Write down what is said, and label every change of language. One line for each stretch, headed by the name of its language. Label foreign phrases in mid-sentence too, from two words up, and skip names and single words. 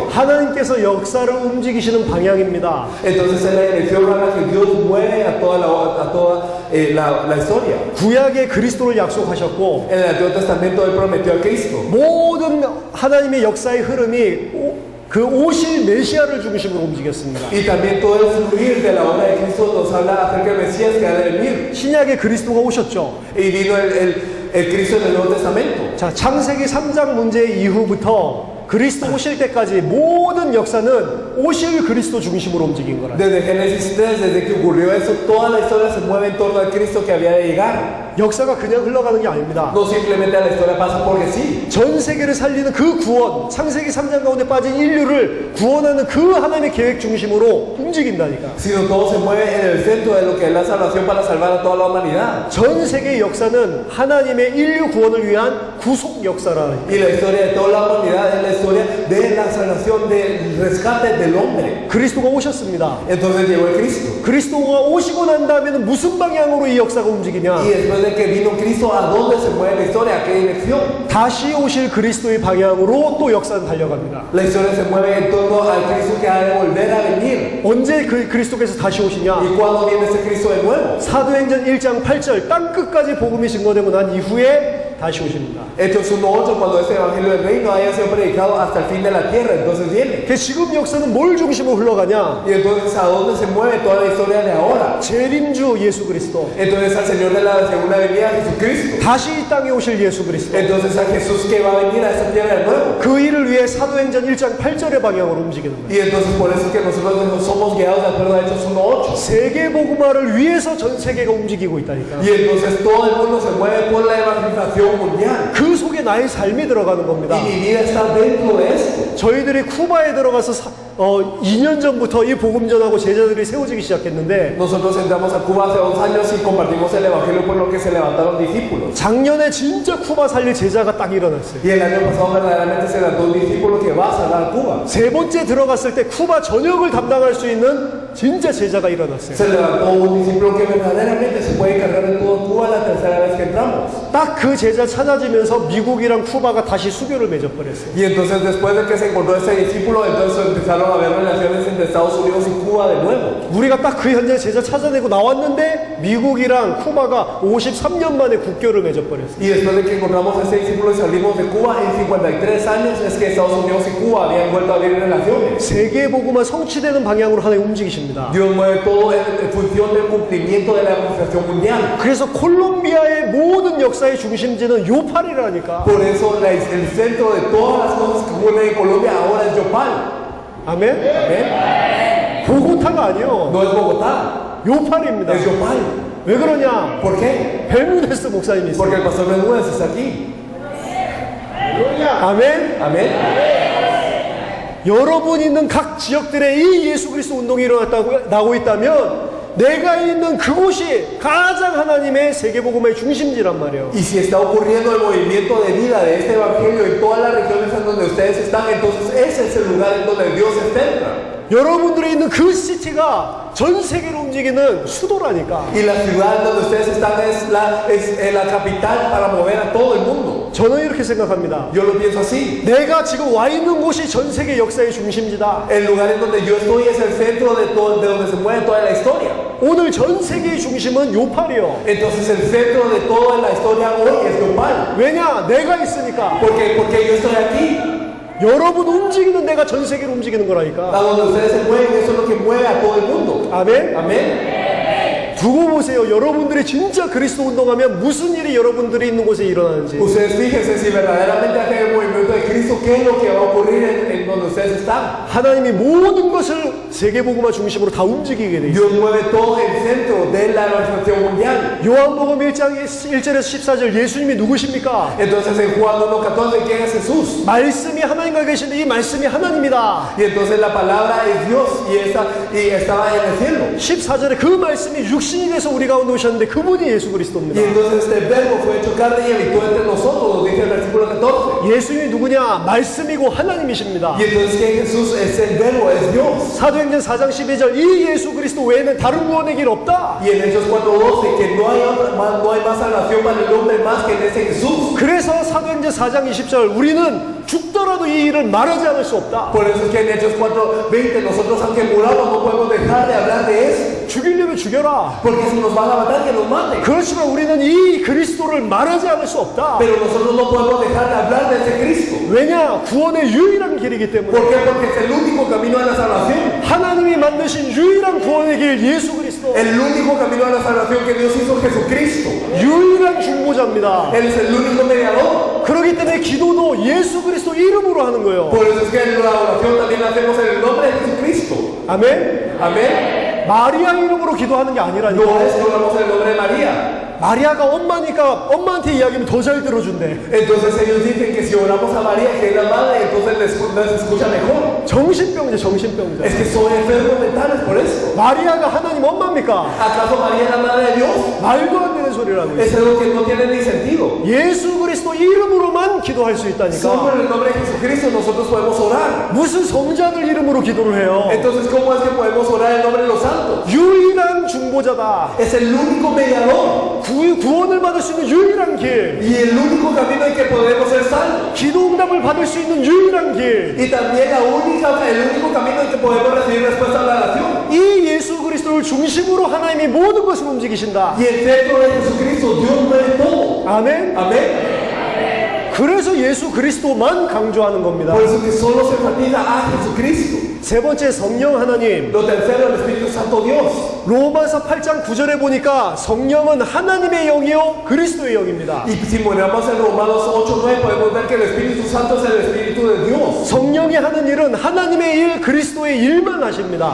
Korean: 하나님께서 역사를 움직이시는 방향입니다.
Spanish: entonces es la dirección a la que Dios mueve a toda la historia.
Korean: 구약에 그리스도를 약속하셨고
Spanish: En el Antiguo Testamento Él prometió a Cristo.
Korean: 모든 하나님의 역사의 흐름이 그 오실 메시아를 중심으로 움직였습니다.
Spanish: Y también todo el fluir de la obra de Cristo nos habla acerca del Mesías que ha de venir.
Korean: 신약에 그리스도가 오셨죠.
Spanish: Y vino el Cristo del Nuevo Testamento.
Korean: 자, 창세기 3장 문제 이후부터 그리스도 오실 때까지 모든 역사는 오실 그리스도 중심으로 움직인 거라.
Spanish: Desde Génesis 3, desde que ocurrió eso, toda la historia se mueve en torno al Cristo que había de llegar.
Korean: 역사가 그냥 흘러가는 게 아닙니다.
Spanish: No simplemente la historia pasa porque sí.
Korean: 전 세계를 살리는 그 구원, 창세기 3장 가운데 빠진 인류를 구원하는 그 하나님의 계획 중심으로 움직인다니까.
Spanish: Sino todo se mueve en el centro de lo que es la salvación para salvar a toda la humanidad.
Korean: 전 세계의 역사는 하나님의 인류 구원을 위한 구속 역사라는.
Spanish: Y la historia de toda la humanidad es la historia de la salvación, del rescate del hombre.
Korean: 그리스도가 오셨습니다.
Spanish: Entonces llegó el Cristo.
Korean: 그리스도가 오시고 난 다음에는 무슨 방향으로 이 역사가 움직이냐?
Spanish: Y después de que vino Cristo, ¿a dónde se mueve la historia? ¿A qué dirección?
Korean: 다시 오실 그리스도의 방향으로 또 역사는 달려갑니다.
Spanish: La historia se mueve en torno al Cristo que ha de volver a venir.
Korean: 언제 그리스도께서 다시 오시냐?
Spanish: ¿Y cuándo viene ese Cristo de nuevo?
Korean: 사도행전 1장 8절 땅 끝까지 복음이 증거되고 난 이후에 다시 오십니다.
Spanish: Hechos 1:8, cuando este evangelio del reino haya sido predicado hasta el fin de la tierra, entonces viene.
Korean: 그 지금 역사는 뭘 중심으로 흘러가냐?
Spanish: Y entonces, ¿a dónde se mueve toda la historia de ahora?
Korean: 재림주 예수 그리스도.
Spanish: Entonces, al Señor de la segunda venida, Jesucristo.
Korean: 다시 이 땅에 오실 예수 그리스도.
Spanish: Entonces, a Jesús que va a venir a esta tierra de nuevo.
Korean: 그 일을 위해 사도행전 1장 8절의 방향으로 움직이는 거예요.
Spanish: Y entonces, por eso es que nosotros somos guiados de acuerdo a Hechos 1:8.
Korean: 세계 복음화를 위해서 전 세계가 움직이고 있다니까.
Spanish: Y entonces, todo el mundo se mueve por la evangelización mundial.
Korean: 그 속에 나의 삶이 들어가는 겁니다.
Spanish: Y mi vida está dentro de esto.
Korean: 저희들이 쿠바에 들어가서 2년 전부터 이 복음 전하고 제자들이 세워지기 시작했는데
Spanish: Nosotros entramos a Cuba hace 2 años y compartimos el evangelio por lo que se levantaron discípulos.
Korean: 작년에 진짜 쿠바 살릴 제자가 딱 일어났어요.
Spanish: Y el año pasado verdaderamente se levantó un discípulo que va a salvar Cuba.
Korean: 세 번째 들어갔을 때 쿠바 전역을 담당할 수 있는 진짜 제자가 일어났어요.
Spanish: Se levantó un discípulo que verdaderamente se puede cargar de todo Cuba la tercera vez que entramos.
Korean: 딱 그 제자 찾아지면서 미국이랑 쿠바가 다시 수교를 맺어버렸어요.
Spanish: Y entonces después de que se encontró ese discípulo, entonces empezaron a haber relaciones entre Estados Unidos y Cuba de nuevo.
Korean: 우리가 딱 그 현장에 제자 찾아내고 나왔는데 미국이랑 쿠바가 53년 만에 국교를 맺어버렸어요.
Spanish: Y después de que encontramos a ese discípulo y salimos de Cuba, en 53 años es que Estados Unidos y Cuba habían vuelto a abrir relaciones.
Korean: 세계 복음화 성취되는 방향으로 하나님 움직이십니다.
Spanish: Dios mueve todo en función del cumplimiento de la evangelización mundial.
Korean: 그래서 콜롬비아의 모든 역사의 중심지는 요팔이라니까.
Spanish: Por eso el centro de todas las cosas que ocurren en Colombia ahora es Yopal.
Korean: 아멘?
Spanish: ¿Amén?
Korean: 보고타가 아니요.
Spanish: No es Bogotá,
Korean: 요팔입니다.
Spanish: es Yopal.
Korean: 왜 그러냐?
Spanish: ¿Por qué?
Korean: 벨무데스 목사님이
Spanish: Porque
Korean: 있어요.
Spanish: el pastor Bermúdez está aquí.
Korean: 아멘?
Spanish: Amén.
Korean: 여러분 있는 각 지역들에 이 예수 그리스도 운동이 나고 있다면 내가 있는 그곳이 가장 하나님의 세계복음의 중심지란 말이에요.
Spanish: Y si está ocurriendo el movimiento de vida de este evangelio en todas las regiones en donde ustedes están, entonces ese es el lugar en donde Dios se centra.
Korean: 여러분들이 있는 그 시티가 전 세계로 움직이는 수도라니까.
Spanish: Y la ciudad donde ustedes están es la capital para mover a todo el mundo.
Korean: 저는 이렇게 생각합니다.
Spanish: Yo lo pienso así.
Korean: 내가 지금 와 있는 곳이 전 세계 역사의 중심지다.
Spanish: El lugar en donde yo estoy es el centro de donde se mueve toda la historia.
Korean: 오늘 전 세계의 중심은 요팔이요.
Spanish: Entonces el centro de toda la historia hoy es Yopal.
Korean: 왜냐? 내가 있으니까.
Spanish: Porque yo estoy aquí.
Korean: 여러분 움직이는 데가 전 세계를 움직이는
Spanish: A
Korean: 거라니까.
Spanish: donde ustedes se mueven, eso es lo que mueve a todo el mundo.
Korean: 아멘.
Spanish: Amén.
Korean: 두고 보세요. 여러분들이 진짜 그리스도 운동하면 무슨 일이 여러분들이 있는 곳에 일어나는지.
Spanish: Ustedes fíjense si verdaderamente hacen el movimiento de Cristo, qué es lo que va a ocurrir en donde ustedes están.
Korean: 하나님이 모든 것을 세계복음화 중심으로 다 움직이게 돼 있어요.
Spanish: Dios mueve todo el centro de la evangelización mundial.
Korean: 요한복음 1장 1절에서 14절 예수님이 누구십니까?
Spanish: Entonces en Juan 1:14, ¿quién es Jesús?
Korean: 말씀이 하나님과 계신데 이 말씀이 하나님이다.
Spanish: Y entonces la palabra es Dios y estaba en el cielo.
Korean: 14절에 그 말씀이 육신이 돼서 우리 가운데 오셨는데 그분이 예수 그리스도입니다.
Spanish: Y entonces este verbo fue hecho carne y habitó entre nosotros, nos dice el versículo 14.
Korean: 예수님이 누구냐? 말씀이고 하나님이십니다.
Spanish: Y entonces ¿quién es Jesús? Es el verbo, es Dios.
Korean: 사도행전 4장 12절 이 예수 그리스도 외에는 다른 구원의 길 없다.
Spanish: Y en Hechos 4:12 que no hay más salvación para el hombre más que en ese Jesús.
Korean: 그래서 사도행전 4장 20절 우리는 죽더라도 이 일을 말하지 않을 수 없다.
Spanish: Por eso es que en Hechos 4:20 nosotros aunque muramos no podemos dejar de hablar de eso.
Korean: 죽이려면 죽여라.
Spanish: Porque si nos van a matar que nos maten.
Korean: 그렇지만 우리는 이 그리스도를 말하지 않을 수 없다.
Spanish: Pero nosotros no podemos dejar de hablar de ese Cristo.
Korean: 왜냐? 구원의 유일한 길이기 때문에.
Spanish: ¿Por qué? Porque es el único camino a la salvación.
Korean: 하나님이 만드신 유일한 구원의 길 예수 그리스도.
Spanish: El único camino a la salvación que Dios hizo Jesucristo.
Korean: 유일한 중보자입니다.
Spanish: Él es el único mediador.
Korean: 그렇기 때문에 기도도 예수 그리스도 이름으로 하는 거예요.
Spanish: Por eso es que en la oración también la hacemos en el nombre de Jesucristo.
Korean: 아멘.
Spanish: Amén.
Korean: 마리아 이름으로 기도하는 게
Spanish: No
Korean: 아니라니까.
Spanish: es que oramos en el nombre de María.
Korean: 마리아가 엄마니까 엄마한테 이야기하면 더 잘 들어준대.
Spanish: Entonces ellos dicen que si oramos a María, que es la madre, entonces les escucha mejor.
Korean: 정신병자, 정신병자.
Spanish: Es que son enfermos mentales por eso.
Korean: 마리아가 하나님 엄마입니까?
Spanish: ¿Acaso María es la madre de Dios?
Korean: 말도 안 되는 소리라고.
Spanish: Es algo que no tiene ni sentido.
Korean: 예수 그리스도 이름으로만 기도할 수
Spanish: Solo
Korean: 있다니까.
Spanish: en el nombre de Jesucristo nosotros podemos orar.
Korean: 무슨 성자들 이름으로 기도를 해요?
Spanish: Entonces, ¿cómo es que podemos orar en nombre de los santos?
Korean: 유일한 중보자다.
Spanish: Es el único mediador
Korean: 구원을 받을 수 있는 유일한 길.
Spanish: y el único camino en que podemos ser salvos.
Korean: 기도 응답을 받을 수 있는 유일한 길.
Spanish: Y también el único camino en que podemos recibir respuesta a la oración.
Korean: 이 예수 그리스도를 중심으로 하나님이 모든 것을 움직이신다.
Spanish: Y el centro de Jesucristo, Dios mueve todo.
Korean: 아멘.
Spanish: Amén.
Korean: 그래서 예수 그리스도만 강조하는 겁니다.
Spanish: Por eso que solo se enfatiza a Jesucristo.
Korean: 세 번째 성령 하나님.
Spanish: Lo tercero, el Espíritu Santo Dios.
Korean: 로마서 8장 9절에 보니까 성령은 하나님의 영이요 그리스도의 영입니다.
Spanish: Y si miramos en Romanos 8:9 podemos ver que el Espíritu Santo es el Espíritu de Dios.
Korean: 성령이 하는 일은 하나님의 일, 그리스도의 일만 하십니다.